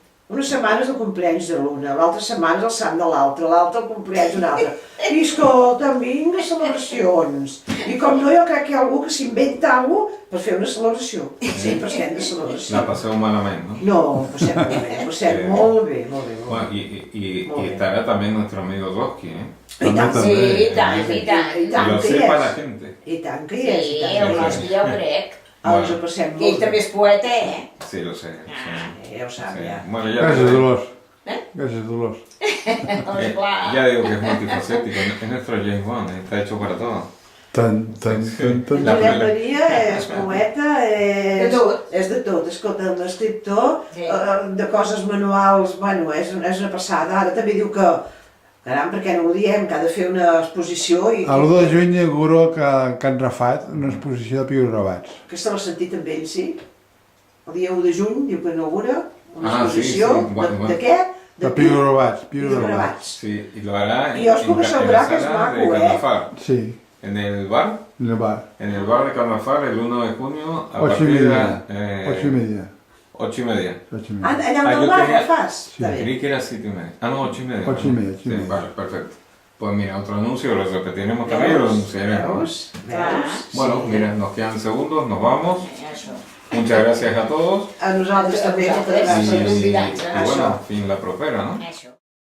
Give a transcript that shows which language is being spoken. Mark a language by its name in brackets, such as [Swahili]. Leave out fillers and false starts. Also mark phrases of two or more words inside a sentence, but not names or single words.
[Catalan] Una setmana és el cumpleaños de l'una, l'altra setmana és el sant de l'altre el cumpleaños d'un altre. I escolta'm, vinga, celebracions. I com no, jo crec que hi ha algú que s'inventa alguna cosa per fer una celebració. Sempre estem de celebració. La passeu malament, ¿no? No, passem molt bé, passem molt bé, molt bé. Bueno, [Spanish] y estará también nuestro amigo Doski, ¿eh? [Catalan] I tant, Sí, i tant, i tant. i tant [Spanish] Lo [Catalan] que hi [Spanish] sepa la [Catalan] és. [Spanish] gente. [Catalan] I tant que hi és, Sí, i tant el que hi és. Bosqui ja ho crec. Ens ho passem Que ell molt també bé. és poeta, eh? [Spanish] Sí, lo sé. Lo sé. [Catalan] Ja ho sap, Sí. ja. [Spanish] Bueno, ya, [Catalan] Gràcies, Dolors. Eh? Gràcies, Dolors. Doncs clar. [Spanish] ya digo que es multifacético. Es nuestro James Bond, está hecho para todo. [Catalan] Tan. La Josep primera- Maria és poeta, De tot. és de tot. Escolta, un escriptor Sí. de coses manuals, bueno, és una passada. Ara també diu que, caram, per què no ho diem, que ha de fer una exposició i A l'1 de juny inauguro a Can Rafat una exposició de piorobats. que se l'ha sentit amb ell, sí? El dia 1 de juny diu que inaugura una Ah, sí, exposició sí. Bueno. de què? De piorobats. piorobats. Sí, [Spanish] y lo hará Y os puedo en asegurar la que es sala de maco, ¿eh? Carnafal. Sí, En el bar, en el bar. en el bar de Carnafal, el 1 de junio, a 8 y partir de media. 8 y media. 8 y media. 8 y Ah, media. [Catalan] allà Ah, al jo bar tenia- que fas? Sí. Està bé. [Spanish] Creí que era 7 y media. Ah, no, 8 y media. 8 y media, 8 y Sí, media. vale, perfecto. Pues mira, otro anuncio, lo repetiremos también y lo anunciaremos. [Catalan] Veus? Clar. Veus? [Spanish] Bueno, Sí. mira, nos quedan segundos, nos vamos. [Catalan] Això. [Spanish] Muchas gracias a todos. [Catalan] A nosaltres també, moltes A [Spanish] Y, [Catalan] vosaltres. gràcies. convidats, [Spanish] y [Catalan] eh? bueno, fin la propera, ¿no? Això.